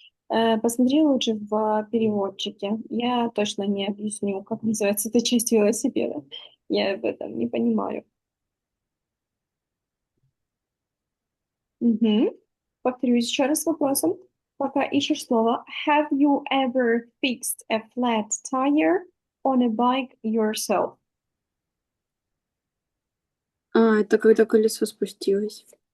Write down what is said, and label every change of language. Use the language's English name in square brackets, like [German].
[Russian] Посмотри лучше в переводчике. Я точно не объясню, как называется эта часть велосипеда. Я в этом не понимаю. Повторюсь еще раз вопросом. Пока ищешь слово. [English] Have you ever fixed a flat tire on a bike yourself? [Russian] Это когда колесо спустилось.